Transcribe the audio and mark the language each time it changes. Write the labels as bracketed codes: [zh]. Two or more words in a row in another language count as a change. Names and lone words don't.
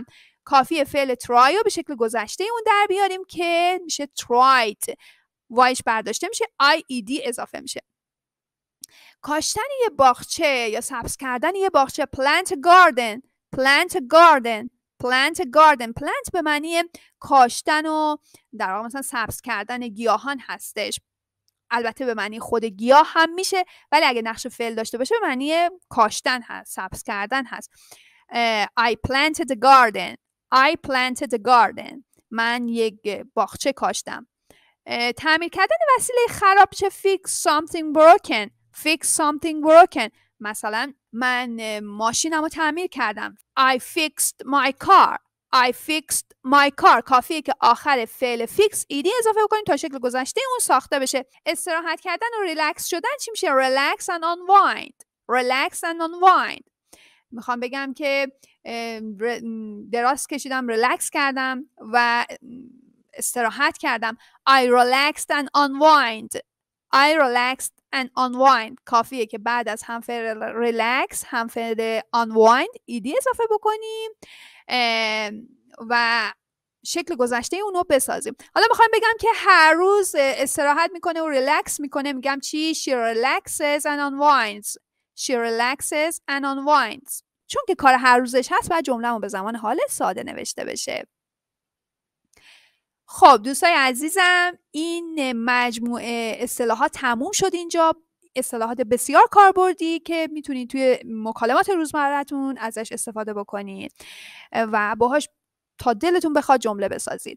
[fa] کافیه فعل try رو به شکل گذشته اون در بیاریم که میشه tried. وایش برداشته میشه IED اضافه میشه. کاشتن یه باغچه یا سبز کردن یه باغچه. [en] plant a garden. plant a garden. plant a garden. [fa] plant به معنی کاشتن و در واقع مثلا سبز کردن گیاهان هستش. البته به معنی خود گیاه هم میشه ولی اگه نقش فعل داشته باشه به معنی کاشتن هست، سبز کردن هست. [en] I planted a garden. I planted a garden. [fa] من یک باغچه کاشتم. تعمیر کردن وسیله خراب چه [en] fix something broken. fix something broken. [fa] مثلا من ماشینم رو تعمیر کردم. [en] I fixed my car. I fixed my car. [fa] کافیه که آخر فعل fix ایدی اضافه بکنیم تا شکل گذشته اون ساخته بشه. استراحت کردن و ریلکس شدن چی میشه؟ [en] relax and unwind. relax and unwind. [fa] میخوام بگم که دراز کشیدم، ریلکس کردم و استراحت کردم. [en] I relaxed and unwind. I relaxed and unwind. [fa] کافیه که بعد از هم فعل relax هم فعل unwind ایدی اضافه بکنیم و شکل گذشته اونو بسازیم. حالا میخوایم بگم که هر روز استراحت میکنه و ریلکس میکنه. میگم چی؟ [en] She relaxes and unwinds. She relaxes and unwinds. [fa] چون که کار هر روزش هست باید جمله‌مو به زمان حال ساده نوشته بشه. خب دوستای عزیزم این مجموعه اصطلاحات تموم شد اینجا. اصطلاحات بسیار کاربردی که میتونید توی مکالمات روزمره‌تون ازش استفاده بکنید و باهاش تا دلتون بخواد جمله بسازید.